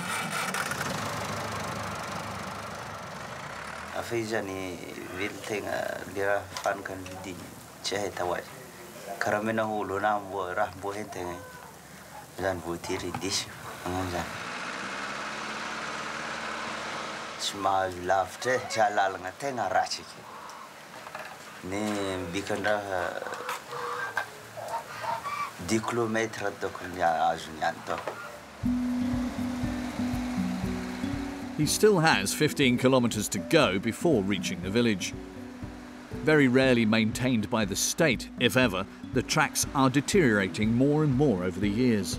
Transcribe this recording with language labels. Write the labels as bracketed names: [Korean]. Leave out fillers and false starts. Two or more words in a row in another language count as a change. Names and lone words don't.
[Malagasy] afa izy zany velon-tegna le raha fanaka ny vidiny tsy ahita ho azy karaha mena olo na raha mbo hentegna zany voatery disy magnano zany tsy mahazo lavitra tsy halalagna tegna ratsy eky ny mbikan-draha 10 kilomètres tokony azony any tao. [English] He still has 15 kilometres to go before reaching the village. Very rarely maintained by the state, if ever, the tracks are deteriorating more and more over the years.